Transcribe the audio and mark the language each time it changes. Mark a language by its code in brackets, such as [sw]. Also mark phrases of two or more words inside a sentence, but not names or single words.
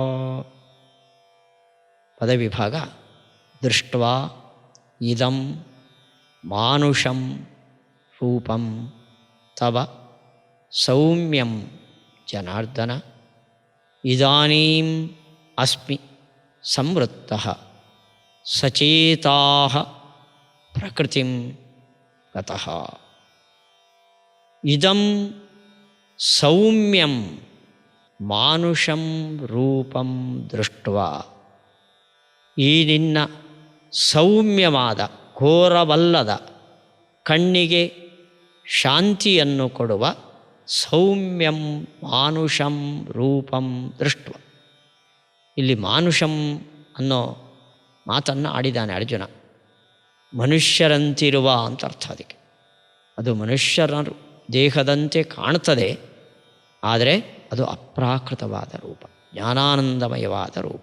[sa] ಪದವಿಭಾಗ ದೃಷ್ಟ್ವಾ ಇದಂ ಮಾನುಷಂ ರೂಪಂ ತವ ಸೌಮ್ಯಂ ಜನಾರ್ದನ ಇದಾನೀಂ ಅಸ್ಮಿ ಸಂವೃತ್ತಃ ಸಚೇತಾಃ ಪ್ರಕೃತಿಂ ಗತಃ. ಇದಂ ಸೌಮ್ಯಂ ಮಾನುಷಂ ರೂಪಂ ದೃಷ್ಟ್ವಾ, [kn] ಈ ನಿನ್ನ ಸೌಮ್ಯವಾದ ಘೋರವಲ್ಲದ ಕಣ್ಣಿಗೆ ಶಾಂತಿಯನ್ನು ಕೊಡುವ [sa] ಸೌಮ್ಯಂ ಮಾನುಷಂ ರೂಪಂ ದೃಷ್ಟ್ವಾ. [kn] ಇಲ್ಲಿ ಮಾನುಷಂ ಅನ್ನೋ ಮಾತನ್ನು ಆಡಿದ್ದಾನೆ ಅರ್ಜುನ. ಮನುಷ್ಯರಂತಿರುವ ಅಂತ ಅರ್ಥ ಅದಕ್ಕೆ. ಅದು ಮನುಷ್ಯರ ದೇಹದಂತೆ ಕಾಣ್ತದೆ, ಆದರೆ ಅದು ಅಪ್ರಾಕೃತವಾದ ರೂಪ, ಜ್ಞಾನಾನಂದಮಯವಾದ ರೂಪ.